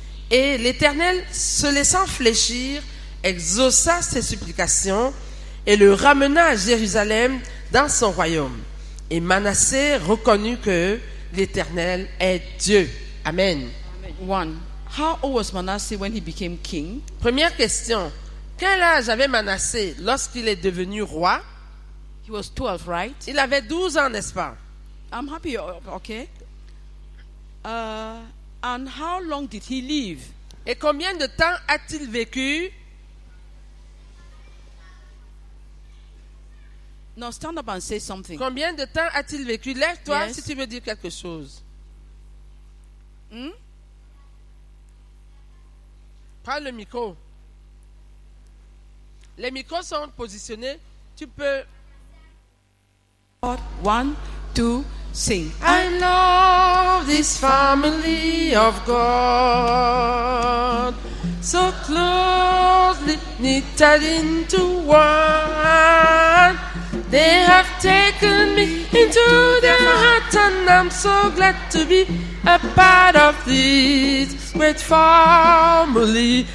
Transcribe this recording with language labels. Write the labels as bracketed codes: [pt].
[fr] Et l'Éternel, se laissant fléchir, exauça ses supplications et le ramena à Jérusalem dans son royaume. Et Manassé reconnut que l'Éternel est Dieu. Amen. 1. [en] How old was Manasseh when he became king? [fr] Première question. Quel âge avait Manassé lorsqu'il est devenu roi? [en] He was 12, right? [fr] Il avait 12 ans, n'est-ce pas? [en] I'm happy, okay. And how long did he live? [fr] Et combien de temps a-t-il vécu? [en] Now stand up and say something. [fr] Combien de temps a-t-il vécu? Lève-toi [en] Yes. [fr] si tu veux dire quelque chose. Prends le micro. Les micros sont positionnés. Tu peux... [en] 1, 2, sing. I love this family of God, so closely knitted into one. They have taken me into their heart, and I'm so glad to be a part of this great family.